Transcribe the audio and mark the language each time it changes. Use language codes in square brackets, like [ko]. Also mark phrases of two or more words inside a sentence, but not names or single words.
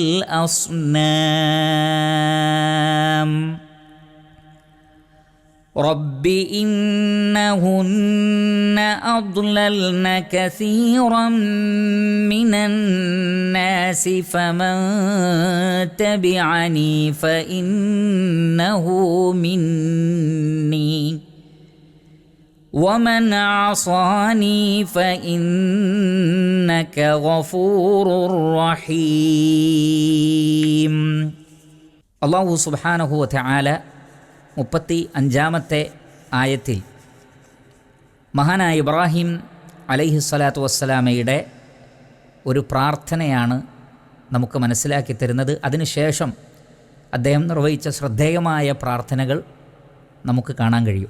[ar] الْأَصْنَامَ رب إنهن أضللن كثيرا من الناس فمن تبعني فإنه مني ومن عصاني فإنك غفور رحيم. الله سبحانه وتعالى [ml] 35-ാമത്തെ ആയത്തിൽ മഹാനായ ഇബ്രാഹിം അലൈഹിസ്സലാത്തു വസ്സലാമയുടെ ഒരു പ്രാർത്ഥനയാണ് നമുക്ക് മനസ്സിലാക്കി തരുന്നത്. അതിനുശേഷം അദ്ദേഹം നിർവഹിച്ച ശ്രദ്ധേയമായ പ്രാർത്ഥനകൾ നമുക്ക് കാണാൻ കഴിയും.